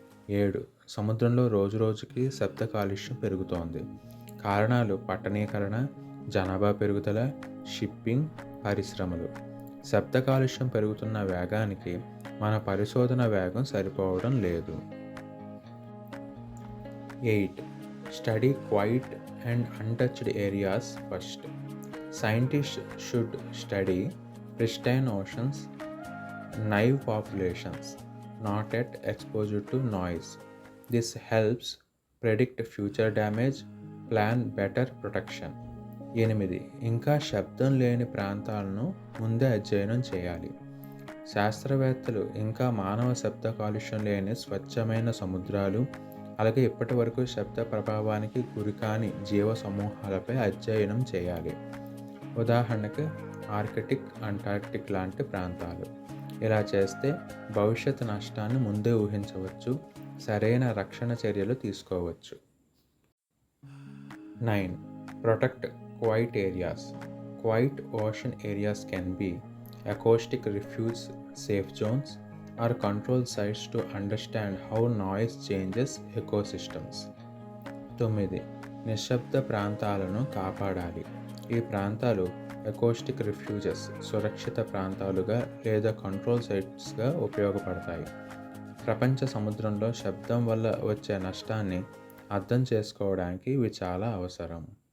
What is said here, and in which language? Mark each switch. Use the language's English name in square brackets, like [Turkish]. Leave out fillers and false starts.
[Telugu] 7. సముద్రంలో రోజురోజుకి శబ్ద కాలుష్యం పెరుగుతోంది. కారణాలు పట్టణీకరణ, జనాభా పెరుగుదల, షిప్పింగ్, పరిశ్రమలు. శబ్ద కాలుష్యం పెరుగుతున్న వేగానికి మన పరిశోధన వేగం సరిపోవడం లేదు. 8. [English] Study quiet and untouched areas first. Scientists should study pristine oceans, naive populations, not at exposure to noise. This helps predict future damage, plan better protection. 8. [Telugu] ఇంకా శబ్దం లేని ప్రాంతాలను ముందే అధ్యయనం చేయాలి. శాస్త్రవేత్తలు ఇంకా మానవ శబ్ద కాలుష్యం లేని స్వచ్ఛమైన సముద్రాలు, అలాగే ఇప్పటి వరకు శబ్ద ప్రభావానికి గురికాని జీవ సమూహాలపై అధ్యయనం చేయాలి. ఉదాహరణకు ఆర్కిటిక్, అంటార్క్టిక్ లాంటి ప్రాంతాలు. ఇలా చేస్తే భవిష్యత్ నష్టాన్ని ముందే ఊహించవచ్చు, సరైన రక్షణ చర్యలు తీసుకోవచ్చు. [English] 9. Protect quiet areas. Quiet ocean areas can be acoustic refuge safe zones or control sites to understand how noise changes ecosystems. [Telugu] 9. నిశ్శబ్ద ప్రాంతాలను కాపాడాలి. ఈ ప్రాంతాలు ఎకోస్టిక్ రిఫ్యూజెస్ సురక్షిత ప్రాంతాలుగా లేదా కంట్రోల్ సైట్స్గా ఉపయోగపడతాయి. ప్రపంచ సముద్రంలో శబ్దం వల్ల వచ్చే నష్టాన్ని అర్థం చేసుకోవడానికి ఇవి చాలా అవసరం.